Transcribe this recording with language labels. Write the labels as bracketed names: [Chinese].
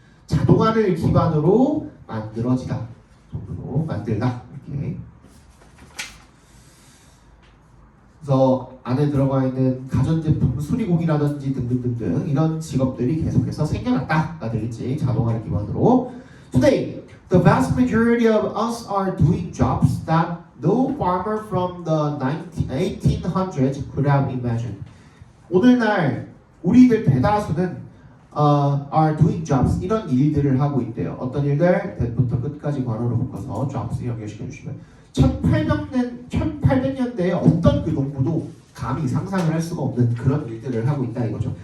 [Korean] 자동화를 기반으로 만들어지다 정도로 만들다 이렇게. 그래서 안에 들어가 있는 가전제품 수리공이라든지 등등등등 이런 직업들이 계속해서 생겨났다가 되겠지. 자동화를 기반으로. [English] Today, the vast majority of us are doing jobs that no farmer from the 1800s could have imagined. [Korean] 오늘날 우리들 대다수는 [English] are doing jobs [Korean] 이런 일들을 하고 있대요. 어떤 일들? 대부터 끝까지 괄호로 묶어서 jobs 연결시켜 주시면 1800년대에 어떤 그 농부도 감히 상상을 할 수가 없는 그런 일들을 하고 있다 이거죠.